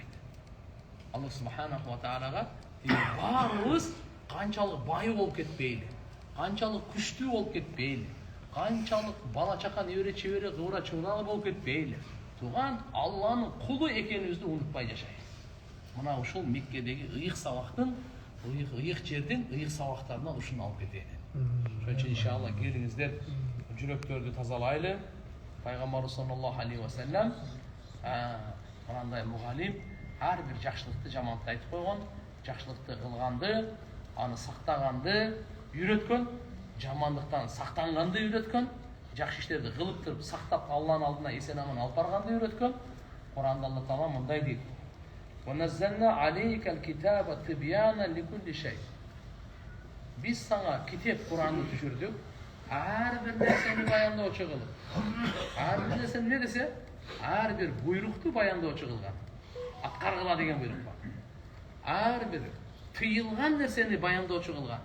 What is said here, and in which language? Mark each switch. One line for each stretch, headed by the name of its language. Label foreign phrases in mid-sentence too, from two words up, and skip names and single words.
Kyrgyz: Алла
Arabic: سبحانه وتعالى
Kyrgyz: баарыбыз канчалык бай болуп кетпейли, канчалык күчтүү болуп кетпейли, канчалык бала чака небере чебере кыбыра чууралы болуп кетпейли. Туган Алланын кулу экенибизди унутпай жашайбыз. Мына ушул Меккедеги ыйык сабактын, ыйык жердин ыйык сабактарынан ушуну алып кетели. Ошон үчүн иншалла келиңиздер, жүрөктөрдү тазалайлы. Пайгамбарыбыз
Arabic: صلى الله عليه وسلم
Kyrgyz: мындай мугалим ар бир жакшылыкты жамандыкты айтып койгон, жакшылыкты кылганды, аны сактаганды үйрөткөн, жамандыктан сактанганды үйрөткөн, жакшы иштерди кылып туруп сактап Алланын алдына эсен-аман алып барганды үйрөткөн. Куранда Алла Таала мындай дейт:
Arabic: "ونزلنا عليك الكتاب تبيانا لكل شيء."
Kyrgyz: Биз сага китеп Куранды түшүрдүк, ар бир нерсени баяндоочу кылып. Ар бир нерсени эмне десе, ар бир буйрукту баяндоочу кылган. Аткаргыла деген буйрук бар. Ар бир тыйылган нерсени баяндоочу кылган.